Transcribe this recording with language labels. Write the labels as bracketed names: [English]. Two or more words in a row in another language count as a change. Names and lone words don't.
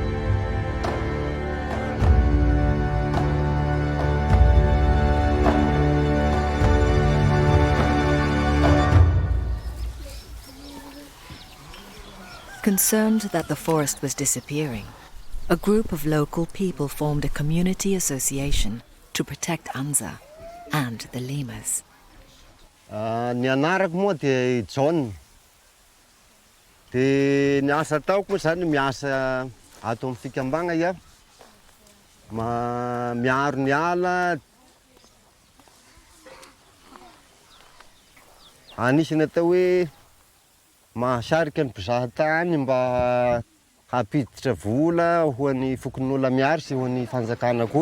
[English] Concerned that the forest was disappearing, a group of local people formed a community association to protect Unza and the lemurs. [Malagasy] Ny anarako moa de John. De ny asa ataoko moa zany miasa ato amin'ny fikambagna iaho. Miaro ny ala. Anisany atao hoe mahasarika ny mpizahatany mba hampiditra vola ho an'ny fokon'olona miary sy ho an'ny fanjakana koa.